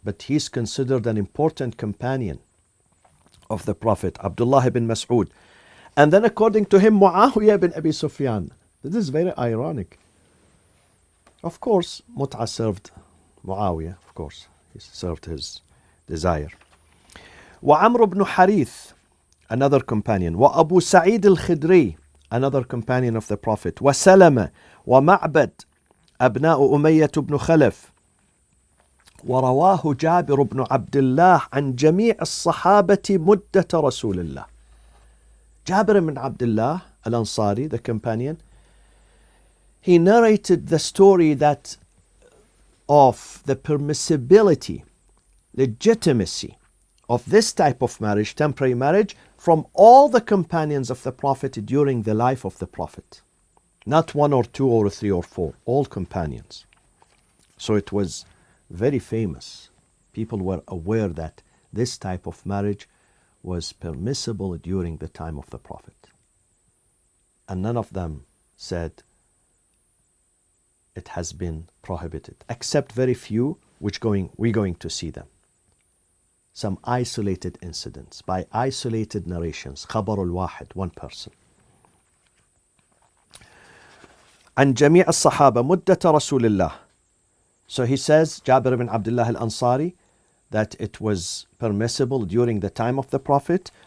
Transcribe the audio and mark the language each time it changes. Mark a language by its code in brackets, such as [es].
[en] But he's considered an important companion of the Prophet. Abdullah ibn Mas'ud. And then according to him, Muawiyah ibn Abi Sufyan. This is very ironic. Of course, Mut'ah served Muawiyah, of course. He served his desire. [ar] وعمرو بن حريث, [en] another companion. وأبو سعيد الخدري, another companion of the Prophet. [ar] وسلمة ومعبد أبناء أمية بن خلف. ورواه جابر بن عبد الله عن جميع الصحابة مدة رسول الله. [en] Jabir ibn Abdullah al-Ansari, the companion, he narrated the story that of the permissibility, legitimacy of this type of marriage, temporary marriage, from all the companions of the Prophet during the life of the Prophet. Not one or two or three or four, all companions. So it was very famous. People were aware that this type of marriage was permissible during the time of the Prophet. And none of them said it has been prohibited, except very few, which we're going to see them. Some isolated incidents by isolated narrations. [ar] خبر الواحد, [en] one person. [ar] عن جميع الصحابة مدة رسول الله. [en] So he says, Jabir ibn Abdullah al-Ansari, that it was permissible during the time of the Prophet.